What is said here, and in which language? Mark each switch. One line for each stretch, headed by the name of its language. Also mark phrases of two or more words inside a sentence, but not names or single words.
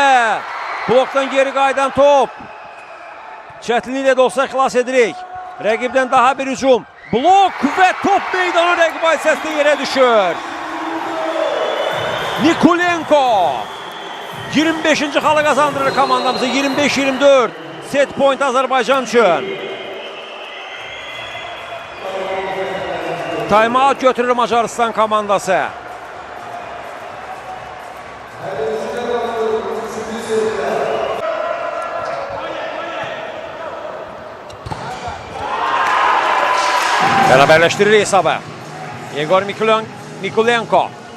Azerbaijani: Blokdan geri qaydan top. Çətinliklə də olsa xilas edirik. Rəqibdən daha bir hücum. Blok və top meydanı rəqib hissəsində yerə düşür. Nikolenko 25-ci xalı qazandırır komandamızı. 25-24.
English: Set point
Azerbaijani: Azərbaycan üçün. Time-out götürür Macaristan komandası. Bərabərləşdirir hesabı. Yegor Nikolenko.